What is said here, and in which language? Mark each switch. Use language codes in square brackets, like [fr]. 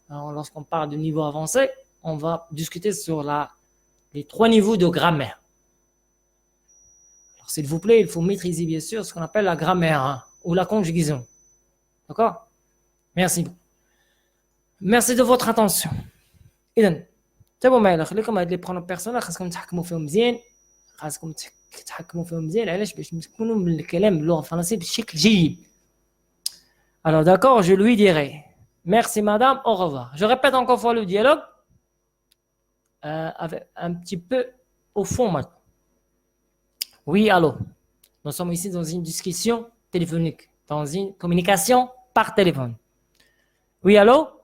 [fr] Alors, lorsqu'on parle de niveau avancé, on va discuter sur les 3 niveaux de grammaire. Alors, s'il vous plaît, il faut maîtriser bien sûr ce qu'on appelle la grammaire hein, ou la conjugaison. D'accord? Merci. Merci de votre attention. [ar] إذن تابعوا معايا خليكم هاد لي [fr] برونو بيرسونال [ar] خاصكم تحكموا فيهم مزيان خاصكم تحكموا فيهم مزيان علاش باش تكونوا من الكلام باللغه الفرنسيه بشكل جيد. [fr] Alors d'accord, je lui dirai merci madame, au revoir. Je répète encore une fois le dialogue avec un petit peu au fond maintenant. Oui, allô. Nous sommes ici dans une discussion téléphonique, dans une communication par téléphone. Oui, allô.